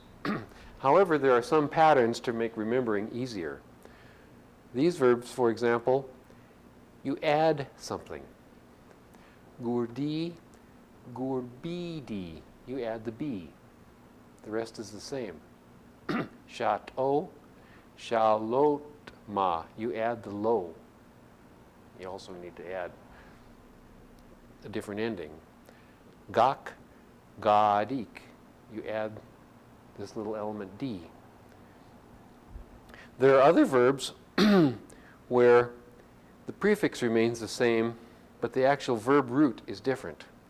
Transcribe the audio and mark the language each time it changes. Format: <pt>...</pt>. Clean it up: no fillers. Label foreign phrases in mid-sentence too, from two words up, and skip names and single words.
<en>However, there are some patterns to make remembering easier. These verbs, for example, you add something. Gurdi, gurbidi, you add the B. The rest is the same. Shat-o, shalot-ma, you add the lo. You also need to add a different ending. Gak, gadik, you add this little element D. There are other verbs where the prefix remains the same, but the actual verb root is different.</en>